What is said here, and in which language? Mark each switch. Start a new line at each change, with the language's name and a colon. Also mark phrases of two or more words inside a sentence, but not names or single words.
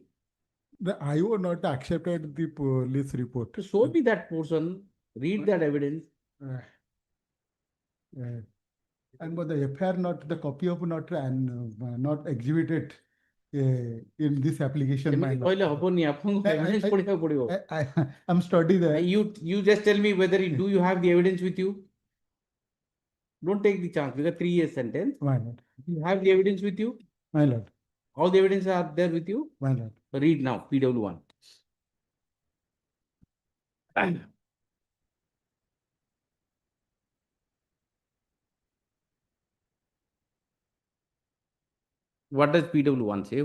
English: The IO not accepted the police report. To show me that portion, read that evidence. And but the FIR not, the copy of not, and not exhibited in this application, my ଏମିତି lord.
Odia: କହିଲେ ହବନି ଆପଣଙ୍କୁ
English: I- evidence I-
Odia: ପଢିବାକୁ ପଡିବ
English: I'm studying that. you just tell me whether do you have the evidence with you. Don't take the chance because 3 years sentence. My lord, You have the evidence with you. my lord, All the evidence are there with you. my lord. Read now PW1. What does PW1 say?